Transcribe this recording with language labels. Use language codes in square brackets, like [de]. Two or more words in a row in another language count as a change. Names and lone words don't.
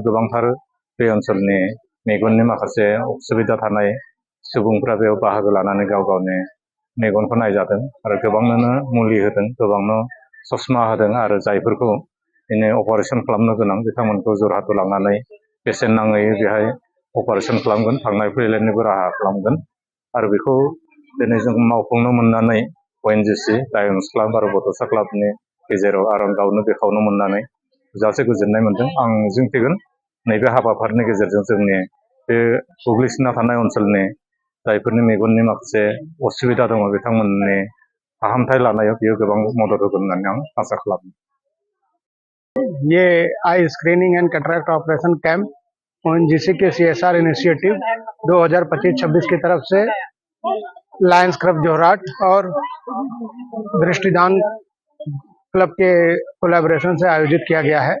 [brx] गोबांथार बे ओनसोलनि मेगननि माखासे उसुबिदा थानाय सुबुंफ्रा बेयाव बाहागो लानानै गाव गावनि मेगनखौ नायजादों आरो गोबांनो मुलि होदों, गोबांनो ससमा होदों आरो जायफोरखौ दिनै अपारेसन खालामनो गोनां बिथांमोनखौ जरहाटआव लांनानै बेसेन नाङै बेहाय अपारेसन खालामगोन, थांलाय फैलायनिबो राहा खालामगोन आरो बेखौ दिनै जों मावफुंनो मोननानै ONGC, लायन्स क्लाब आरो बड'सा क्लाबनि गेजेराव आरो गावनो बेखावनो मोननानै जासे गोजोननाय मोनदों। आं मिजिंथिगोन नैबे हाबाफारिनि गेजेरजों जोंनि बे गोग्लैसोना थानाय ओनसोलनि जायफोरनि मेगननि माखासे असुबिदा दङ बिथांमोननि फाहामथाय लानायाव बियो गोबां मदद होगोन होननानै आं आसा खालामो। [hi] ये [en] eye screening and cataract operation camp [hi] ONGC के [en] CSR initiative [hi] 2025-26 की तरफ से लायंस क्लब जोरहाट और दृष्टिदान क्लब के कोलैबोरेशन से आयोजित किया गया है।